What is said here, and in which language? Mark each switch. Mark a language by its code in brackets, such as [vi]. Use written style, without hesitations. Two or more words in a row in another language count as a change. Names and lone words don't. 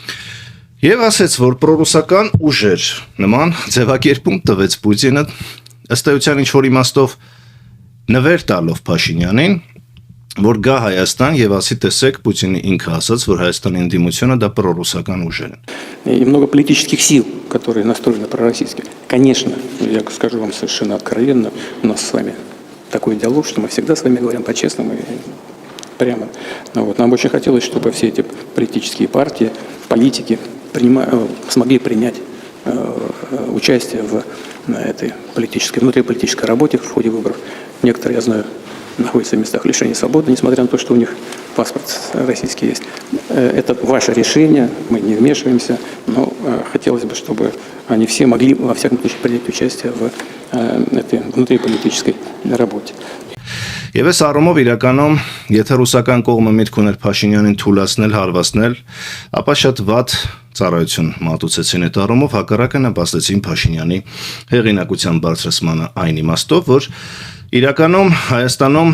[hy] Եվ ասեց, որ պրոռուսական ուժեր նման ձևակերպում տվեց Պուտինը ըստ էության ինչ որ իմաստով նվեր տալով Փաշինյանին, որ գա Հայաստան եւ ասի տեսեք Պուտինի ինքը ասաց, որ Հայաստանի ընդդիմությունը դա պրոռուսական ուժեր են։ [ru] И много политических сил, которые настроены пророссийски. Конечно, я скажу вам совершенно откровенно, у нас с вами такой диалог, что мы всегда с вами говорим по-честному и прямо. Вот. Нам очень хотелось, чтобы все эти политические партии, политики смогли принять участие в этой внутриполитической работе в ходе выборов. Некоторые, я знаю, находятся в местах лишения свободы, несмотря на то, что у них паспорт российский есть. Это ваше решение, мы не вмешиваемся, но хотелось бы, чтобы они все могли, во всяком случае, принять участие в этой внутриполитической работе. [hy] Եվ այս առումով իրականում, եթե ռուսական կողմը միտք ուներ Փաշինյանին թուլացնել, հարվածնել, ապա շատ վատ ծառայություն մատուցեցին այդ առումով, հակառակը նպաստեցին Փաշինյանի հեղինակության բարձրացմանը այն իմաստով, որ իրականում Հայաստանում